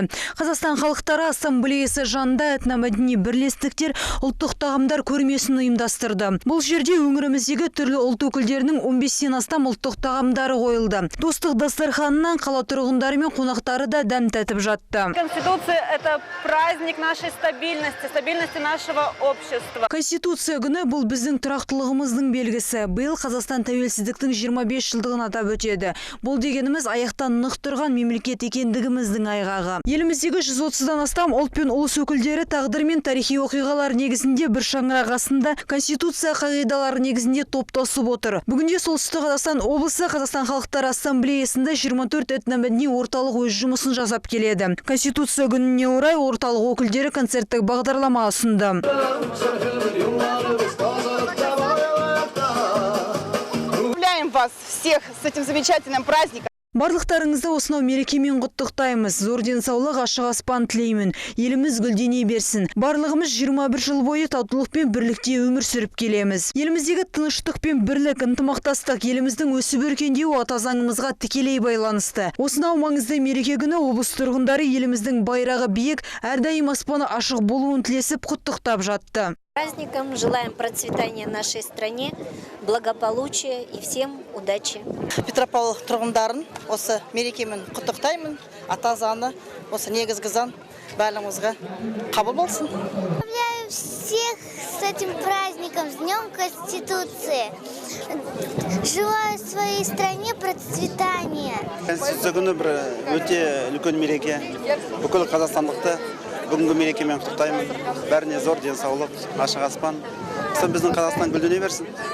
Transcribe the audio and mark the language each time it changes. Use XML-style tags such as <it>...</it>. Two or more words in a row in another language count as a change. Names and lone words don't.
<kk>Қазақстан халықтары ассамблеясы жанында этномәдени бірлестіктер ұлттық тағамдар көрмесін ұйымдастырды. Бұл жерде өңіріміздегі түрлі ұлт өкілдерінің 15-тен астам ұлттық тағамдары қойылды. Достық дастарханынан қала тұрғындары мен қонақтары да дәм татып жатты.</kk> <ru>Конституция – это праздник нашей стабильности нашего общества.</ru> <kk>Конституция күні бұл біздің тұрақтылығымыздың белгісі. Биыл Қазақстан тәуелсіздіктің 25 жылдығын атап өтеді. Бұл дегеніміз аяқтан нық тұрған мемлекет екендігіміздің айғағы. Еліміздегі 130-дан астам ұлт пен ұлыс өкілдері тағдыр мен тарихи оқиғалар негізінде бір шаңырақ астында Конституция қағидалары негізінде топтасып отыр. Бүгінде Солтүстік Қазақстан облысы Қазақстан халықтары ассамблеясында 24 этномәдени орталық өз жұмысын жасап келеді. Конституция күніне орай орталық өкілдері концерттік бағдарлама ұсынды.</kk> <ru>Вас всех с этим замечательным праздником.</ru> <kk>Барлықтарыңызды осынау мерекемен құттықтаймыз. Зор денсаулық, ашық аспан тілеймін. Еліміз гүлдене берсін. Барлығымыз 21 жыл бойы татулық пен бірлікте өмір сүріп келеміз. Еліміздегі тыныштық пен бірлік, ынтымақтастық еліміздің өсіп өркендеуі ата заңымызға тікелей байланысты. Осынау маңызды мереке күні облыс тұрғындары еліміздің байрағы биік, әрдайым аспаны ашық болуын тілесіп құттықтап жатты.</kk> <ru>Праздником желаем процветания нашей стране, благополучия и всем удачи.</ru> <kk>Петропавл тұрғындарын осы мерекемен құттықтаймын. Ата заңы, осы негізгі заң барлығымызға қабыл болсын.</kk> <ru>Поздравляю всех с этим праздником, с Днем Конституции. Желаю своей стране процветания.</ru> <kk>Конституция күні бір өте үлкен мереке. Бүкіл қазақстандықты бүгінгі мерекемен құттықтаймын. Бәріне зор денсаулық, ашық аспан. Біздің Қазақстан гүлдене берсін.</kk>